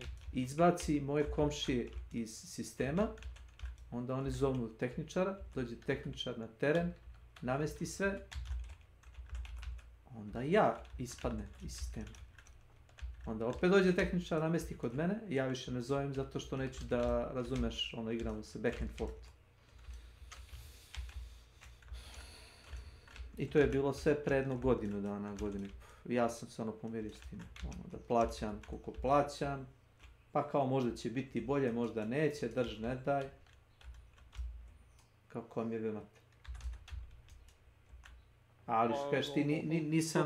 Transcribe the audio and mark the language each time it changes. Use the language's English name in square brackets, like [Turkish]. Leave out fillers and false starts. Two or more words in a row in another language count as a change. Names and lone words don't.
[Serbian] Izbaci moje komšije iz sistema, onda oni zovnu tehničara, dođe tehničar na teren, namesti sve, onda ja ispadnem iz sistema. Onda opet dođe tehničar, namesti kod mene, ja više ne zovem zato što neću da, razumeš, igramo se [English] back and forth. [Serbian] I to je bilo sve pre jednu godinu dana, ja sam se pomirio s tim, da plaćam koliko plaćam, pa kao možda će biti bolje, možda neće, drž ne daj. Kako mi je vimate. Ali što kažeš ti, nisam...